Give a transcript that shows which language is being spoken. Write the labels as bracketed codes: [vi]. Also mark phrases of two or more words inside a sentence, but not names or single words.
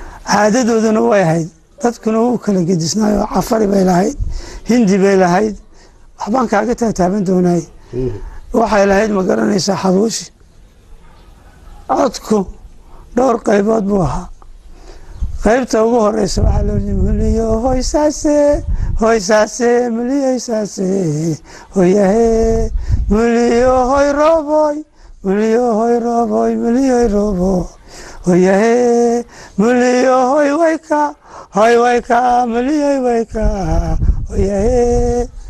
[so] Caadadooduna way ahayd. Dadkuna wuu kala gedisnaayoo Cafari bay lahayd, Hindi bay lahayd. Waxbaan kaaga taataaban doonaay. Mm. Waxay lahayd, ma garanaysaa, xabuushi. Codku dhowr qaybood buu ahaa. Qaybta ugu horreysa waxaa loo yidhi, "Muliyo hoy saase, hoy saase, muliyo hoy saase, hoy yahe, muliyo hoy roboy, muliyo hoy roboy, muliyo hoy robo, hoy yahe, muliyo hoy wayka, hoy wayka, muliyo hoy wayka, hoy yahe."